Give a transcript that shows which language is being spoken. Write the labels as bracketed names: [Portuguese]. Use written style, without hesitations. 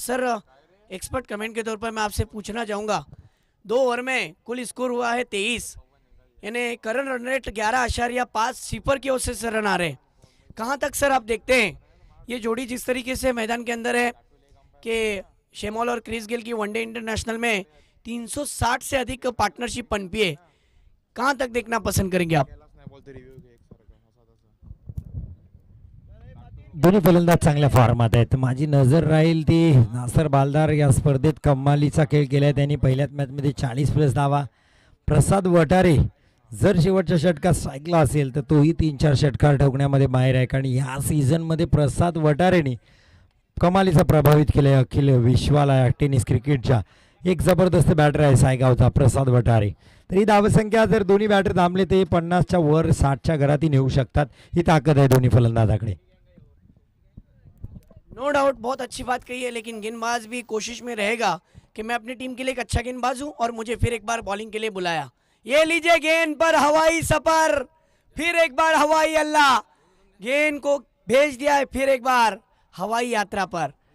[Hindi] Sir expert comment के तौर पर मैं आपसे पूछना चाहूँगा, 2 ओवर में कुल स्कोर हुआ है 23, यानी करंट रन रेट 11.5 सीपर की ओर से सर रन आ रहे हैं। कहाँ तक सर आप देखते हैं ये जोड़ी जिस तरीके से मैदान के अंदर है कि शेमोल और क्रिस गेल की वनडे इंटरनेशनल में 360 से अधिक पार्टनरशिप पनपी है, कहाँ तक देखना पसंद करेंगे आप? [Marathi] दोन्ही फलंदाज चांगल्या फॉर्मात आहेत. माझी नजर राहील ती नासिर बालदार या स्पर्धेत कमालीचा खेळ केलाय त्यांनी. पहिल्याच मॅचमध्ये 40+ धावा. प्रसाद वटारे जर शेवटच्या षटकात स्ट्राईकला असेल तर तोही 3-4 षटकार ठोकण्यामध्ये माहिर आहे, कारण ह्या सीझनमध्ये प्रसाद वटारेने कमालीचा प्रभावित केले अखिल विश्वाला टेनिस क्रिकेटच्या. एक जबरदस्त बॅटर आहे सायगावचा प्रसाद वटारे. तरी धावसंख्या जर दोन्ही बॅटर थांबले ते 50च्या वर 60च्या घरातही नेऊ शकतात. ही ताकद आहे दोन्ही फलंदाजाकडे. [Hindi] नो डाउट बहुत अच्छी बात कही है, लेकिन गेंदबाज भी कोशिश में रहेगा कि मैं अपनी टीम के लिए एक अच्छा गेंदबाज हूं और मुझे फिर एक बार बॉलिंग के लिए बुलाया। ये लीजिए गेंद पर हवाई सफर, फिर एक बार हवाई अल्लाह, गेंद को भेज दिया है फिर एक बार हवाई यात्रा पर।